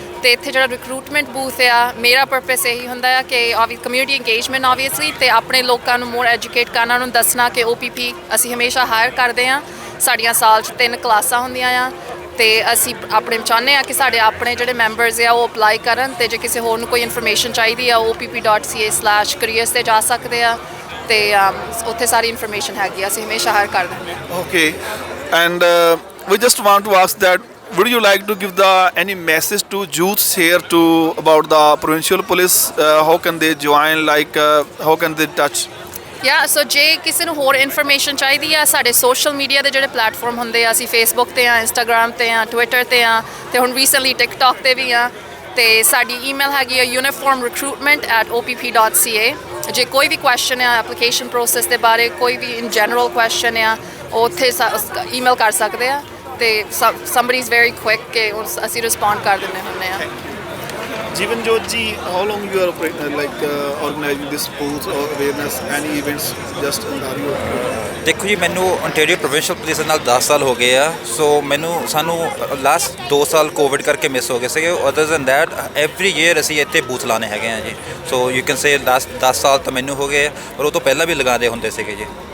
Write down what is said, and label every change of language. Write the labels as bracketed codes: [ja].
[pa] ਤੇ ਇੱਥੇ ਜਿਹੜਾ ਰਿਕਰੂਟਮੈਂਟ ਬੂਥ ਆ ਮੇਰਾ ਪਰਪਸ ਇਹੀ ਹੁੰਦਾ ਆ ਕਿ ਕਮਿਊਨਿਟੀ ਇੰਗੇਜਮੈਂਟ ਆਬਵੀਅਸਲੀ ਤੇ ਆਪਣੇ ਲੋਕਾਂ ਨੂੰ ਮੋਰ ਐਜੂਕੇਟ ਕਰਨਾ, ਉਹਨਾਂ ਨੂੰ ਦੱਸਣਾ ਕਿ OPP ਅਸੀਂ ਹਮੇਸ਼ਾ ਹਾਇਰ ਕਰਦੇ ਹਾਂ। ਸਾਡੀਆਂ ਸਾਲ 'ਚ 3 ਕਲਾਸਾਂ ਹੁੰਦੀਆਂ ਆ ਤੇ ਅਸੀਂ ਆਪਣੇ ਚਾਹੁੰਦੇ ਆ ਕਿ ਸਾਡੇ ਆਪਣੇ ਜਿਹੜੇ ਮੈਂਬਰਸ ਆ ਉਹ ਅਪਲਾਈ ਕਰਨ ਤੇ ਜੇ ਕਿਸੇ ਹੋਰ ਨੂੰ ਕੋਈ ਇਨਫੋਰਮੇਸ਼ਨ ਚਾਹੀਦੀ ਆ opp.ca/careers ਤੇ ਜਾ ਸਕਦੇ ਆ ਤੇ ਉੱਥੇ ਸਾਰੀ ਇਨਫੋਰਮੇਸ਼ਨ ਹੈਗੀ ਆ। ਅਸੀਂ ਹਮੇਸ਼ਾ ਹਾਇਰ ਕਰ ਦਿੰਦੇ ਹਾਂ। [en] Okay and we just want to ask that would you like to give any message to youths here about the provincial police, how can they join, how can they touch? [pa] ਸੋ ਜੇ ਕਿਸੇ ਨੂੰ ਹੋਰ information ਚਾਹੀਦੀ ਆ ਸਾਡੇ social media ਦੇ ਜਿਹੜੇ platform ਹੁੰਦੇ ਆ, ਅਸੀਂ ਫੇਸਬੁੱਕ ਤੇ ਆ, ਇੰਸਟਾਗ੍ਰਾਮ ਤੇ ਆ, ਟਵਿੱਟਰ ਤੇ ਆ ਤੇ ਹੁਣ ਰੀਸੈਂਟਲੀ ਟਿਕਟੌਕ ਤੇ ਵੀ ਆ ਤੇ ਸਾਡੀ ਈਮੇਲ ਹੈਗੀ ਆ uniformrecruitment@opp.ca। ਜੇ ਕੋਈ ਵੀ ਕੁਐਸਚਨ ਆ ਐਪਲੀਕੇਸ਼ਨ ਪ੍ਰੋਸੈਸ ਦੇ ਬਾਰੇ, ਕੋਈ ਵੀ ਇਨ ਜਨਰਲ ਕੁਐਸਚਨ ਆ, ਉਹ ਉੱਥੇ ਈਮੇਲ ਕਰ ਸਕਦੇ ਆ ਤੇ [en] somebody is very quick [pa] ਕਿ ਅਸੀਂ ਰਿਸਪੌਂਡ ਕਰ ਦਿੰਦੇ ਹੁੰਦੇ ਆ। [en] Jivanjot ji, how long you are organizing this booth or awareness, any events just in Ontario? [pa] ਦੇਖੋ ਜੀ, ਮੈਨੂੰ ontario ਪ੍ਰੋਵਿੰਸ਼ੀਅਲ ਪੁਲਿਸ ਨਾਲ 10 ਸਾਲ ਹੋ ਗਏ ਆ। ਸੋ ਸਾਨੂੰ ਲਾਸਟ 2 ਸਾਲ ਕੋਵਿਡ ਕਰਕੇ ਮਿਸ ਹੋ ਗਏ ਸੀਗੇ। [en] other than that every year [pa] ਅਸੀਂ ਇੱਥੇ ਬੂਥ ਲਾਣੇ ਹੈਗੇ ਆ ਜੀ। [en] so you can say [pa] last 10 ਸਾਲ ਤਾਂ ਮੈਨੂੰ ਹੋ ਗਏ ਔਰ ਉਹ ਤੋਂ ਪਹਿਲਾਂ ਵੀ ਲਗਾਉਂਦੇ ਹੁੰਦੇ ਸੀਗੇ ਜੀ।